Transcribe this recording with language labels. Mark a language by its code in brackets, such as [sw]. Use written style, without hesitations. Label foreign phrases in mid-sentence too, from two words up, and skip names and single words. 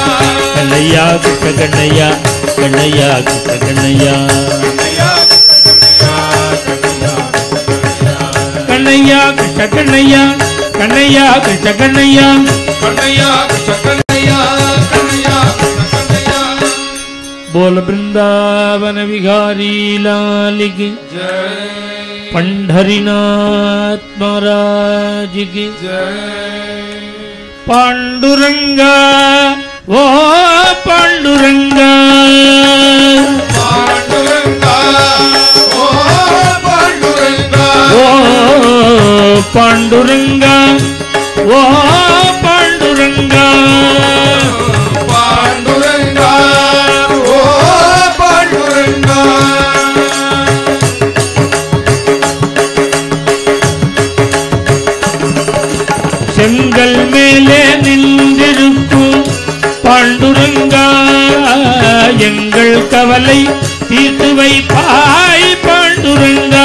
[ta] கண்ணையா கிருஷ்ண கண்ணையா கண்ணையா கிருஷ்ண கண்ணையா கண்ணையா கிருஷ்ண கண்ணையா கண்ணையா கிருஷ்ண கண்ணையா கண்ணையா கிருஷ்ண கண்ணையா கண்ணையா கிருஷ்ண கண்ணையா [hi] बोल वृंदावन विहारी लाल की जय पंढरीनाथ महाराज की जय पांडुरंगा ओ पांडुरंगा पांडुरंगा ओ पांडुरंगा ओ पांडुरंगा ओ पांडुरंगा पांडुरंगा ओ पांडुरंगा [ta] செங்கல் மேலே நின்றிருக்கும் பாண்டுரங்கா எங்கள் கவலை தீர்த்து வைப்பாய் பாண்டுரங்கா